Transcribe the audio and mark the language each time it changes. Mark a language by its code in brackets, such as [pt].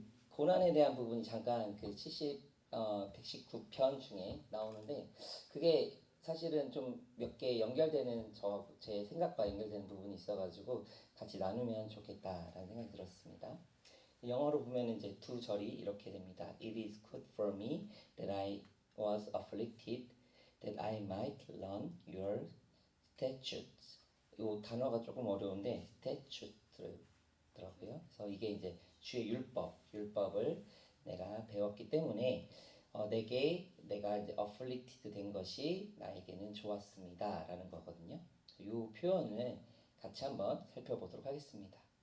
[ko] 고난에 대한 부분이 잠깐 119편 중에 나오는데 그게 사실은 좀 몇 개 연결되는 제 생각과 연결되는 부분이 있어가지고 같이 나누면 좋겠다라는 생각이 들었습니다. 영어로 보면 이제 두 절이 이렇게 됩니다. [en] It is good for me that I was afflicted, that I might learn your statutes. [ko] 이 단어가 조금 어려운데 statute더라고요. 그래서 이게 이제 주의 율법을 내가 배웠기 때문에 내가 이제 afflicted 된 것이 나에게는 좋았습니다라는 거거든요. 이 표현을 같이 한번 살펴보도록 하겠습니다.